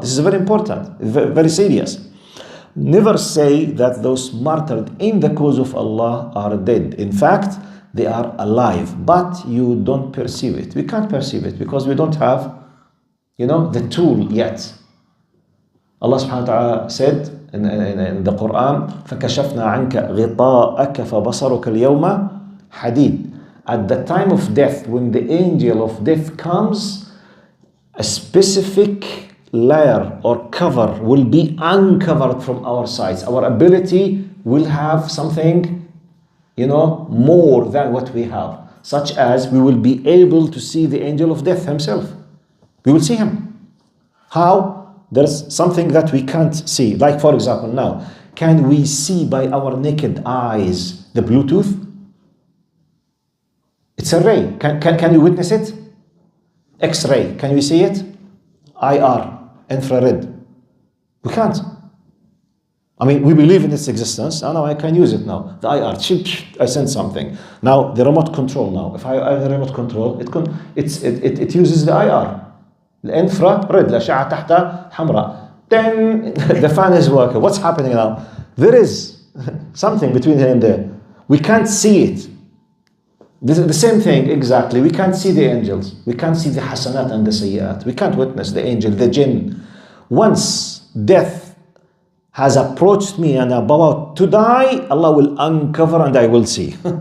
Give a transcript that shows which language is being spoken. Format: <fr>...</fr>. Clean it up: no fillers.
<en>This is very important, very serious. Never say that those martyred in the cause of Allah are dead. In fact, they are alive, but you don't perceive it. We can't perceive it because we don't have, the tool yet. Allah subhanahu wa ta'ala said, in the Quran,</en> <ar>فَكَشَفْنَا عَنْكَ غِطَاءَكَ فَبَصَرُكَ الْيَوْمَ حَدِيد.</ar> <en>At the time of death, when the angel of death comes, a specific layer or cover will be uncovered from our sides. Our ability will have something, more than what we have, such as we will be able to see the angel of death himself. We will see him. How? There's something that we can't see. Like, for example, now, can we see by our naked eyes the Bluetooth? It's a ray. Can you witness it? X-ray. Can we see it? IR. Infrared. We can't. I mean, we believe in its existence. Oh, no, I can use it now. The IR. I send something. Now, the remote control now. If I have the remote control, it uses the IR.</en> <ar>الانفراريد الأشعة تحت حمراء.</ar> <en>Then the fan is working. What's happening now? There is something between here and there. We can't see it. This is the same thing exactly. We can't see the angels. We can't see the hasanat and the sayyat. We can't witness the angel, the jinn. Once death has approached me and I'm about to die, Allah will uncover and I will see.</en>